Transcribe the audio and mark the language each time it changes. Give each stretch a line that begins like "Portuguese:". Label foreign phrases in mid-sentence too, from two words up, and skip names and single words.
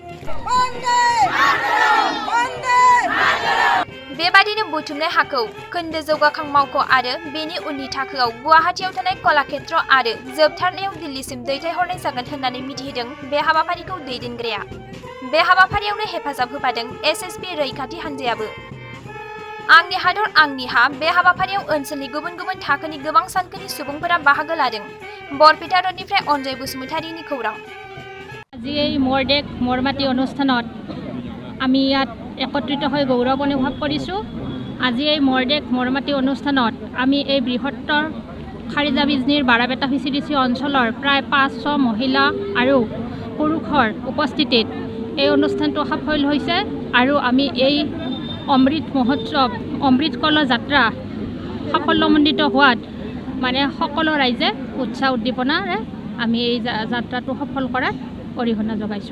Bodo: बेबादिनो बुथुमनाय हाखौ खोन्दो जौगाखां मावख' आरो बेनि उननि थाखोआव गुवाहाटीयाव थानाय कलाक्षेत्र आरो जोबथारनायाव दिल्लीसिम दैथायहरनाय जागोन होननानै मिथिहोदों बे हाबाफारिखौ दैदेनग्राया। बे हाबाफारियावनो हेफाजाब होफादों एसएसबि रैखाथि हान्जायाबो। आंनि हादर आंनि हा बे हाबाफारियाव ओनसोलनि गुबुन गुबुन थाखोनि गोबां सानखोनि सुबुंफोरा बाहागो लादों। बरपेटा रडनिफ्राय अनजय बसुमतारीनि खौरां।
Assamese: আজি এই মোৰ দেশ মোৰ মাটি অনুষ্ঠানত আমি ইয়াত একত্ৰিত হৈ গৌৰৱ অনুভৱ কৰিছোঁ। আজি এই মোৰ দেশ মোৰ মাটি অনুষ্ঠানত আমি এই বৃহত্তৰ খাৰিজা বিজনীৰ বাৰাপেটা ভিচিডিচি অঞ্চলৰ প্ৰায় 500 মহিলা আৰু পুৰুষৰ উপস্থিতিত এই অনুষ্ঠানটো সফল হৈছে আৰু আমি এই অমৃত মহোৎসৱ অমৃত কল যাত্ৰা সাফল্যমণ্ডিত হোৱাত মানে সকলো ৰাইজে উৎসাহ উদ্দীপনাৰে আমি এই যাত্ৰাটো সফল কৰাত অৰিহণা যোগাইছোঁ।